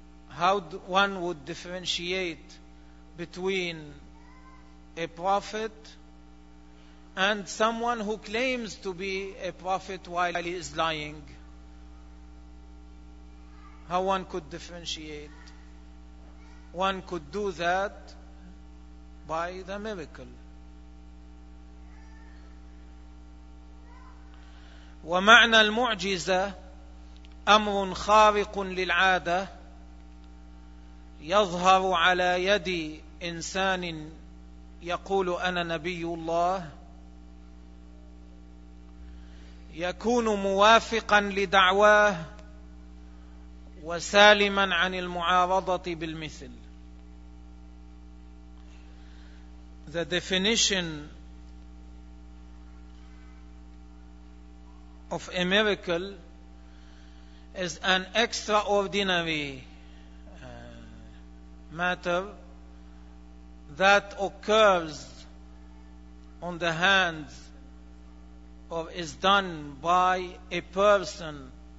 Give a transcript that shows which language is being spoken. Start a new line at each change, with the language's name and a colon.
English: How one would differentiate between a prophet and someone who claims to be a prophet while he is lying? How one could differentiate? One could do that by the miracle.
Arabic: ومعنى المعجزة أمر خارق للعادة يظهر على يد إنسان يقول أنا نبي الله يكون موافقا لدعواه وسالما عن المعارضة بالمثل.
English: The definition of a miracle is an extraordinary matter that occurs on the hands or is done by a person